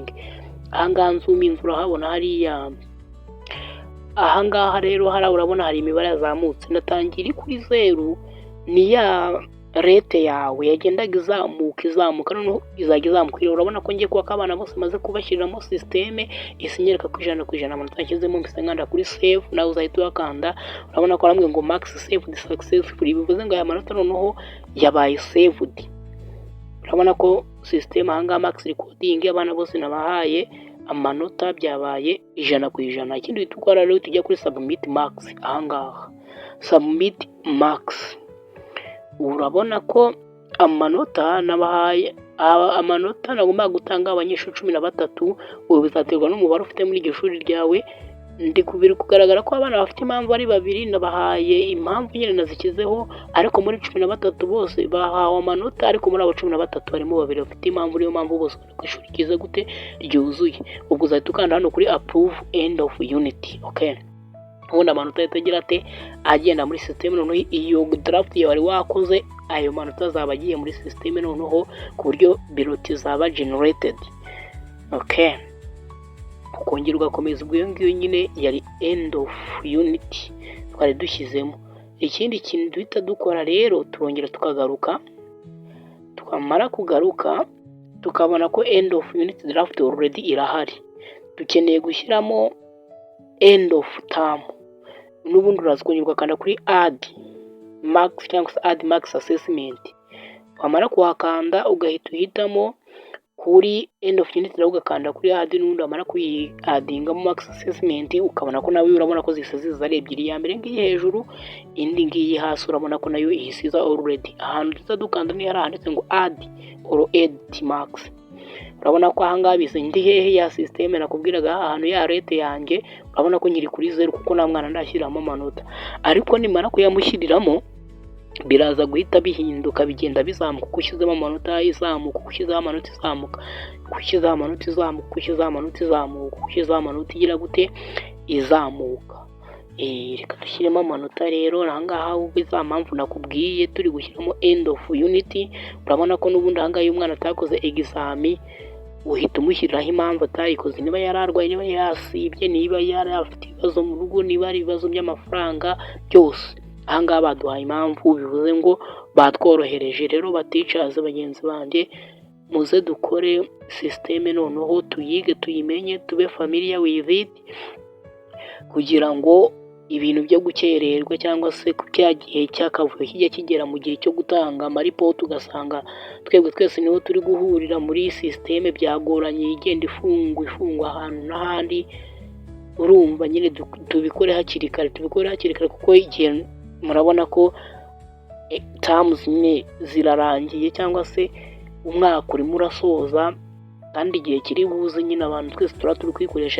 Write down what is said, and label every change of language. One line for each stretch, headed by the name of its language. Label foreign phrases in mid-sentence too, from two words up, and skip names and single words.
Kinyarwanda: Ahangaha nzuminze urahabona hariya. Ahangaha rero urabona hari imibare yazamutse, natangira kuri 0 ni ya rete yawe yagendaga izamuka noneho izajya izamuka. Urabona ko ngiye kubaka abana bose maze kubashyiriramo sisiteme isinyereka ku ijana amanota yashyizemo, mbese nkanda kuri save, nawe uzahita uyakanda. Urabona ko arambwiye ngo
English: max saved successfully,
Kinyarwanda: bivuze ngo aya manota noneho yabaye saved. Urabona ko sisiteme ahangaha
English: max recording
Kinyarwanda: abana bose nabahaye amanota byabaye 100%. Ikindi uhita ukora rero tujya kuri
English: submit max.
Kinyarwanda: Ahangaha
English: submit max,
Kinyarwanda: urabona ko amanota nabahaye, amanota nagomba gutanga abanyeshuri 13, ubu bizaterwa n'umubare ufite muri iryo shuri ryawe. Ndi kubiri kugaragara ko abana bafite impamvu ari 2, nabahaye impamvu nyine nazikizeho, ariko muri 13 bose bahawe amanota, ariko muri abo 13 harimo 2 bafite impamvu, niyo mpamvu bose bari ku ishuri ryiza gute ryuzuye. Ubwo uzahita ukanda hano kuri
English: approve end of unit.
Kinyarwanda: Okay, ubundi amanota yatagira ate agenda muri system. Noneho iyo draft yawe wari wakoze, ayo manota azaba agiye muri system noneho ku buryo biroti zaba generated. Okay, ukongera ugakomeza. ubwo iyo ngiyo nyine yari
English: end of unit
Kinyarwanda: twari dushyizemo. Ikindi kintu duhita dukora rero, turongera tukagaruka, twamara kugaruka tukabona ko
English: end of unit draft already
Kinyarwanda: irahari, dukeneye gushyiramo
English: end of term.
Kinyarwanda: N'ubundi uraza kongera ugakanda kuri
English: add max
Kinyarwanda: cyangwa se
English: add max assessment.
Kinyarwanda: Wamara kuhakanda ugahita uhitamo kuri
English: end of unit
Kinyarwanda: nawe ugakanda kuri add, n'ubundi wamara kuyiadingamo
English: max assessment
Kinyarwanda: ukabona ko nawe urabona ko ziza ari 2, iya mbere ngiyi hejuru, indi ngiyi hasi, urabona ko nayo ihisiza already. Ahantu tuza dukanda ni handitse ngo
English: add or edit max.
Kinyarwanda: Urabona ko ahangaha bize ndi hehe ya system nakubwiraga ahantu ya rate yanjye. Urabona ko nyiri kuri 0 kuko nta mwana ndashyiramo amanota, ariko nimara kuyamushyiriramo biraza guhita bihinduka, bigenda bizamuka. Kushyizemo amanota izamuka, kushyizemo amanota izamuka, kushyizemo amanota izamuka, kushyizemo amanota izamuka, kushyizemo amanota igira gute izamuka. Reka dushyiremo amanota rero. Ahangaha ubwo za mpamvu nakubwiye turi gushyiramo
English: end of unit.
Kinyarwanda: Urabona ko n'ubundi ahangaha iyo umwana atakoze exam uhita umushyiriraho impamvu atayikoze, niba yararwaye, niba yasibye, niba yari afite ibibazo mu rugo, niba ari ibibazo by'amafaranga byose. Ahangaha baduhaye impamvu, bivuze ngo batworohereje. Rero baticaze bagenzi banjye, muze dukore systeme noneho tuyige, tuyimenye, tube
English: familiar with it,
Kinyarwanda: kugira ngo ibintu byo gukererwa cyangwa se ku cya gihe cy'akavuyo kijya kigera mu gihe cyo gutanga amaripoti, ugasanga twebwe twese niho turi guhurira muri systeme, byagoranye, igenda ifungwa ahantu n'ahandi. Urumva nyine tubikore hakiri kare, kuko igihe murabona ko terms nyine zirarangiye cyangwa se umwaka urimo urasoza, kandi igihe kiri buze nyine abantu twese turi kwikoresha.